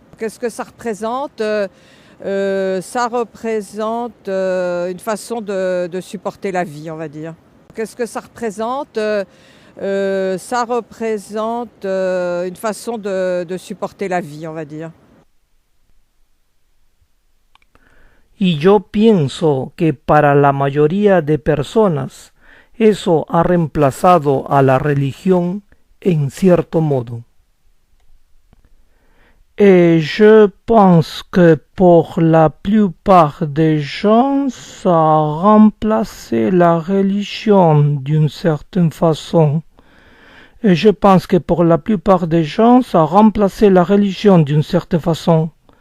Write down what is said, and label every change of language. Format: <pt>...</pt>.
<fr>Qu'est-ce que ça représente? Ça représente une façon de supporter la vie, on va dire. Qu'est-ce que ça représente? Ça représente une façon de supporter la vie, on va dire.</fr> <es>Y yo pienso que para la mayoría de personas eso ha reemplazado a la religión en cierto modo.</es> <fr>Et je pense que pour la plupart des gens, ça a remplacé la religion d'une certaine façon. Et je pense que pour la plupart des gens, ça a remplacé la religion d'une certaine façon.</fr>